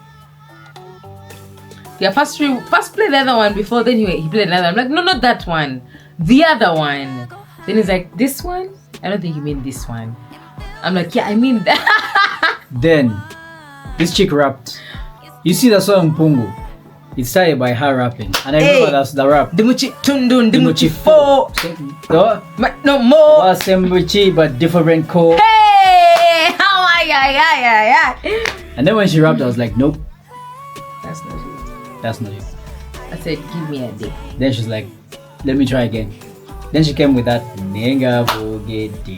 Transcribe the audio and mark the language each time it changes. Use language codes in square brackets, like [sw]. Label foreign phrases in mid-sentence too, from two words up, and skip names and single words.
[en] Yeah, first play the other one before then he played another. I'm like, no, not that one. The other one. Then he's like, this one? I don't think you mean this one. I'm like, yeah, I mean that. Then this chick rapped. You see the song Bongu? It started by her rapping, and I remember that's the rap. Dimuchi tundun, dimuchi fo. No more. Wasembuchi, but different code. Hey! Oh my god, And then when she rapped, I was like, nope, That's not it. that's not it. I said, give me a day. Then she's like, let me try again. Then she came with that Nenga Bogedi.